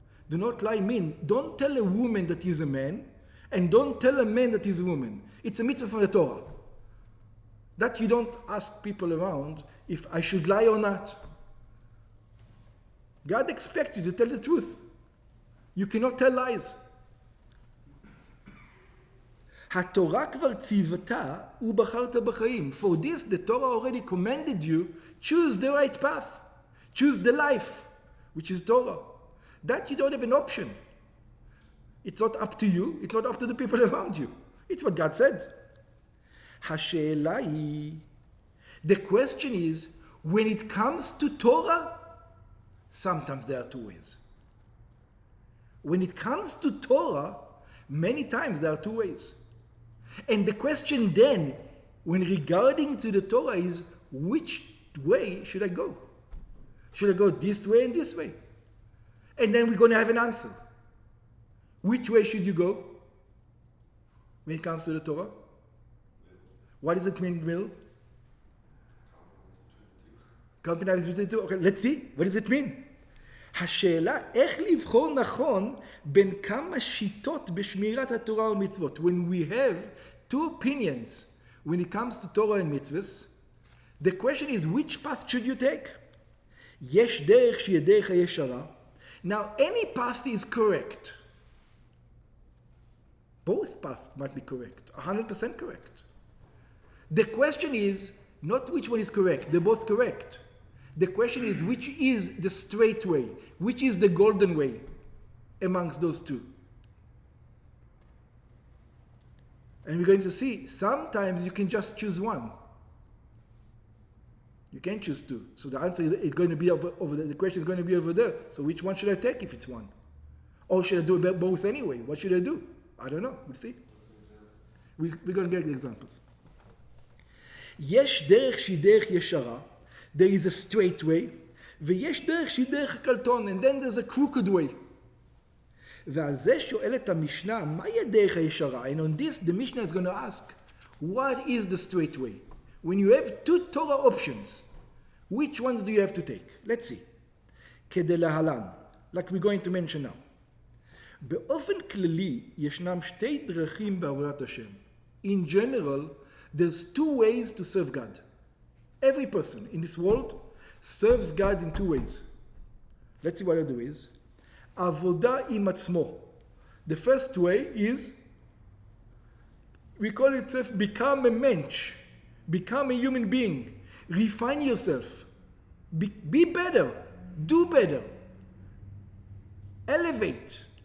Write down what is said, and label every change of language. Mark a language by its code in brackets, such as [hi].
[en] Do not lie mean don't tell a woman that he's a man and don't tell a man that he's a woman. It's a mitzvah from the Torah. That you don't ask people around if I should lie or not. God expects you to tell the truth. You cannot tell lies. [he] התורה כבר ציוותה ובחרת בחיים. [en] For this, the Torah already commanded you, choose the right path. Choose the life, which is Torah. That you don't have an option. It's not up to you. It's not up to the people around you. It's what God said. [he] השאלה היא, [en] the question is, when it comes to Torah, sometimes there are two ways. When it comes to Torah, many times there are two ways. And the question then, when regarding to the Torah is, which way should I go? Should I go this way and this way? And then we're going to have an answer. Which way should you go when it comes to the Torah? What does it mean, middle? Compromise between the two. Okay, let's see. What does it mean? [he] השאלה איך לבחור נכון בין כמה שיטות בשמירת התורה ומצוות. [en] When we have two opinions when it comes to Torah and mitzvahs, the question is which path should you take? [he] יש דרך שהיא דרך הישרה. [en] Now any path is correct. Both paths might be correct, 100% correct. The question is not which one is correct, they're both correct. The question is which is the straight way, which is the golden way amongst those two. And we're going to see sometimes you can just choose one. You can't choose two. So the answer is going to be over there. The question is going to be over there. So which one should I take if it's one? Or should I do both anyway? What should I do? I don't know. We'll see. We're going to get the examples. [he] יש דרך שהיא דרך ישרה. [en] There is a straight way. [he] ויש דרך שהיא דרך קלטון. [en] And then there's a crooked way. [he] ועל זה שואלת המשנה, מהי הדרך הישרה? [en] And on this, the Mishnah is going to ask, what is the straight way? When you have two Torah options, which ones do you have to take? Let's see. [he] כדלהלן, [en] like we're going to mention now. [he] באופן כללי, ישנם שתי דרכים בעבודת השם. [en] In general, there's two ways to serve God. Every person in this world serves God in two ways. Let's see what the two is. [he] Avodah im atzmo. [en] The first way is, we call it become a mensch, become a human being, refine yourself, be better, do better, elevate.